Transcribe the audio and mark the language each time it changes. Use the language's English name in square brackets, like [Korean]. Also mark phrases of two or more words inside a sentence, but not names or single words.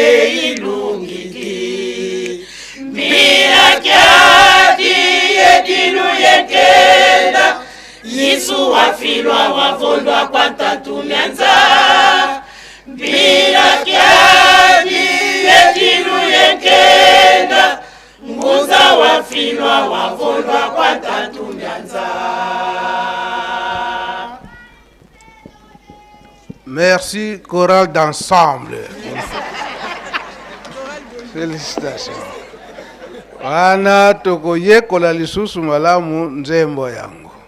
[Kongo] meilungidi mpila kyadi edinu yekenda Yesu wafilwa wavondwa kwa tantu nyanza mpila kyadi edinu yekenda Ngunza wafilwa wavondwa kwa tantu nyanza. [French] Merci, chorale d'ensemble. Félicitations. [Lingala] Wana tukoyekola lisusu malamu nzembo yangu.